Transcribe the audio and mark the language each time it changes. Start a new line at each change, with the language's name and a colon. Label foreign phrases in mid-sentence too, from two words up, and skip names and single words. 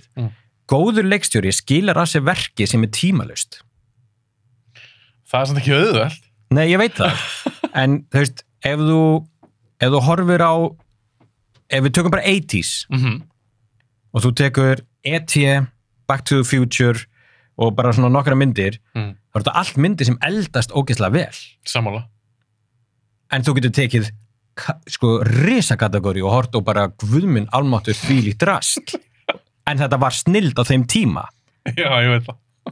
Icelandic: Góður leikstjóri skilar af sér verki sem er tímalaust. Það er samt ekki auðvelt. Nei, ég veit það. En, þú veist, ef þú horfir á, ef við tökum bara 80s, og þú tekur E.T., Back to the Future og bara svona nokkra myndir, þá er þetta allt myndir sem eldast ógeðslega vel. Sammála. En þú getur tekið sko risakategóri og hort og bara guðminn almáttur þvílíkt drast. En þetta var snilld á þeim tíma. Já, ég veit það.